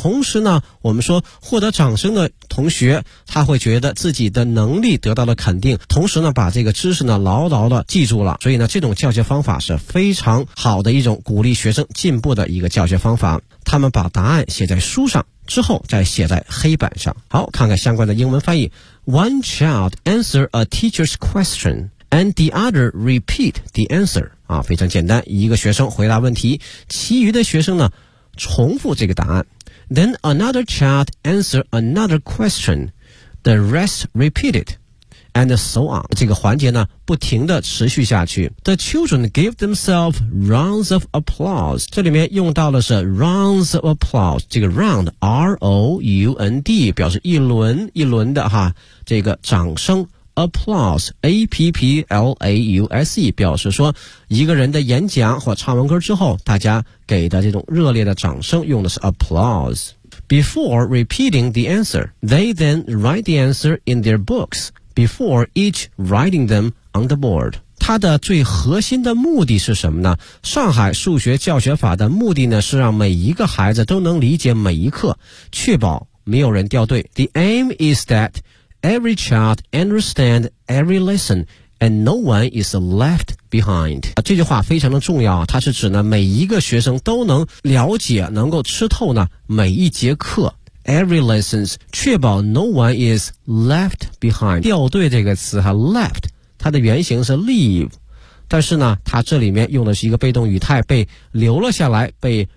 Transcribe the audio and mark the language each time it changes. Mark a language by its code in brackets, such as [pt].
[zh] 同时呢，我们说获得掌声的同学，他会觉得自己的能力得到了肯定，同时呢把这个知识呢牢牢的记住了。所以呢，这种教学方法是非常好的一种鼓励学生进步的一个教学方法。他们把答案写在书上，之后再写在黑板上。好，看看相关的英文翻译。 [en] One child answer a teacher's question and the other repeat the answer. [zh] 啊，非常简单，一个学生回答问题，其余的学生呢重复这个答案。 [en] Then another child answer another question, the rest repeat it, and so on. [zh] 这个环节呢不停地持续下去。 [en] The children give themselves rounds of applause. [zh] 这里面用到的是 [en] rounds of applause. [zh] 这个 round, R-O-U-N-D, 表示一轮一轮的哈，这个掌声。 Applause, A-P-P-L-A-U-S-E, 表示说一个人的演讲或唱完歌之后，大家给的这种热烈的掌声，用的是 applause. [en] Before repeating the answer, they then write the answer in their books. Before each writing them on the board. [zh] 它的最核心的目的是什么呢？上海数学教学法的目的呢，是让每一个孩子都能理解每一课，确保没有人掉队。 [en] The aim is that every child understand every lesson and no one is left behind. [zh] 这句话非常的重要，它是指呢，每一个学生都能了解，能够吃透呢，每一节课。 [en] Every lessons, [zh] 确保 [en] no one is left behind. [zh] 掉队这个词哈 ,left, 它的原型是 leave, 但是呢它这里面用的是一个被动语态，被留了下来，被